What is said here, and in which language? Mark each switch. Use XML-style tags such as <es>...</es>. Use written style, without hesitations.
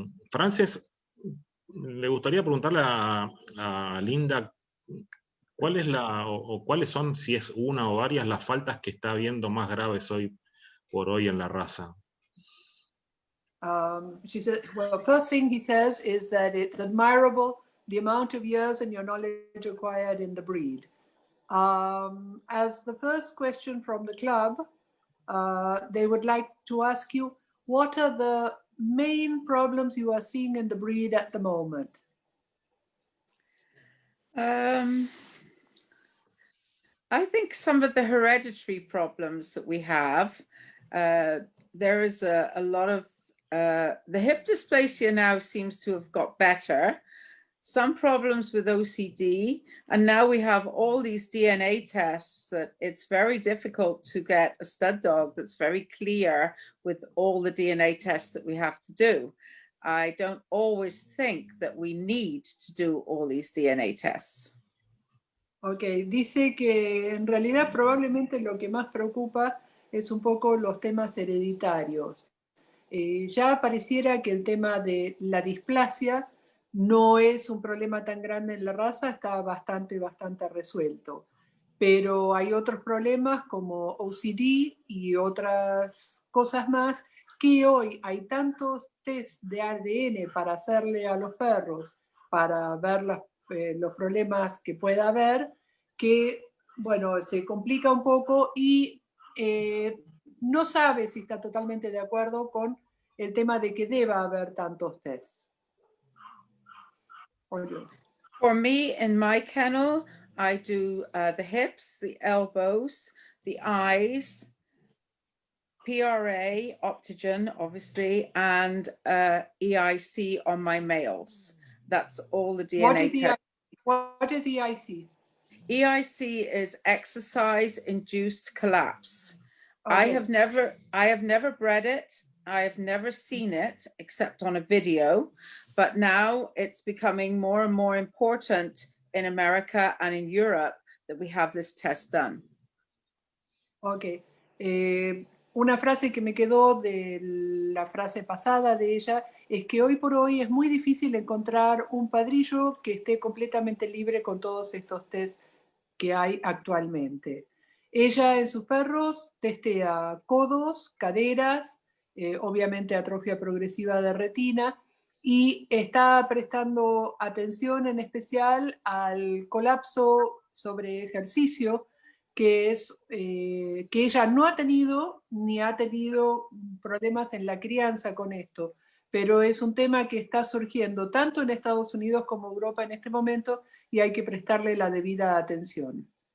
<es>Frances, le gustaría preguntarle a Linda cuáles son, si es una o varias, las faltas que está viendo más graves hoy por hoy en la raza.</es> <en>She said, well, first thing he says is that it's admirable the amount of years and your knowledge acquired in the breed. As the first question from the club, they would like to ask you, what are the main problems you are seeing in the breed at the moment? I think some of the hereditary problems that we have, there is a lot of, the hip dysplasia now seems to have got better, some problems with OCD, and now we have all these DNA tests that it's very difficult to get a stud dog that's very clear with all the DNA tests that we have to do. I don't always think that we need to do all these DNA tests.</en> <es>Ok, dice que en realidad probablemente lo que más preocupa es un poco los temas hereditarios. Ya pareciera que el tema de la displasia no es un problema tan grande en la raza, está bastante resuelto. Pero hay otros problemas como OCD y otras cosas más que hoy hay tantos test de ADN para hacerle a los perros, para ver los problemas que pueda haber, que, bueno, se complica un poco y no sabe si está totalmente de acuerdo con el tema de que deba haber tantos tests.</es> <en>For me, in my kennel, I do the hips, the elbows, the eyes, PRA, Optogen, obviously, and EIC on my males. That's all the DNA. What is EIC? EIC is exercise-induced collapse. Okay. I have never bred it. I have never seen it except on a video, but now it's becoming more and more important in America and in Europe that we have this test done. Ok.</en> <es>Una frase que me quedó de la frase pasada de ella es que hoy por hoy es muy difícil encontrar un padrillo que esté completamente libre con todos estos tests que hay actualmente. Ella en sus perros testea codos, caderas, obviamente atrofia progresiva de retina, y está prestando atención en especial al colapso sobre ejercicio, que ella no ha tenido ni ha tenido problemas en la crianza con esto, pero es un tema que está surgiendo tanto en Estados Unidos como Europa en este momento y hay que prestarle la debida atención.</es>